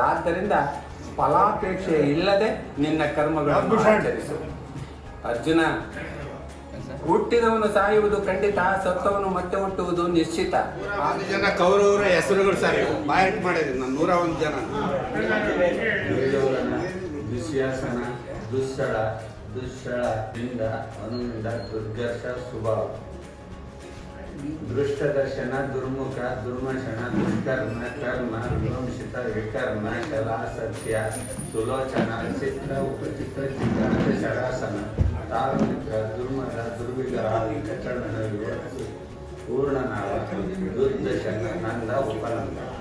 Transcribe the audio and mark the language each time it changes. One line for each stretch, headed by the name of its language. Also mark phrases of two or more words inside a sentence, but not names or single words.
Kannada: ಆದ್ದರಿಂದ ಫಲಾಪೇಕ್ಷೆ ಇಲ್ಲದೆ ನಿನ್ನ ಕರ್ಮಗಳನ್ನು ಆಚರಿಸು. ಅರ್ಜುನ, ಹುಟ್ಟಿದವನು ಸಾಯುವುದು ಖಂಡಿತ, ಸತ್ತವನು ಮತ್ತೆ ಹುಟ್ಟುವುದು ನಿಶ್ಚಿತ. 1 ಜನ ಕೌರವರ ಹೆಸರುಗಳು ಸರ್ ಬಾಯ್ಟ್ ಮಾಡಿದ್ರು ನಾನು 101 ಜನ. ದುಶ್ಯಾಸನ, ದುಶ್ಶಳ, ದುಶ್ಶಳ ದಿಂದ ಅನುವಿಂದ ದುರ್ಗರ್ಷ ಸುಭಾವ, ದೃಷ್ಟ ದರ್ಶನ, ದುರ್ಮುಖ, ದುರ್ಮಶನ, ದುಷ್ಕರ್ಮ, ಕರ್ಮ, ವಿವಂಶಿತ, ವಿಕರ್ಮ, ಶಲ, ಸತ್ಯ, ಸುಲೋಚನ, ಚಿತ್ರ, ಉಪಚಿತ್ರ, ಚಿತ್ರಾಂತ, ಶರಾಸನ, ತಾರುಮಿತ್ರ, ದುರ್ಮದ, ದುರ್ವಿಗ್ರಹ, ವಿಕಚರಣ, ವಿವತ್ಸು, ಪೂರ್ಣನಾಳ, ದುರ್ದಶನ, ನಂದ, ಉಪನಂದ.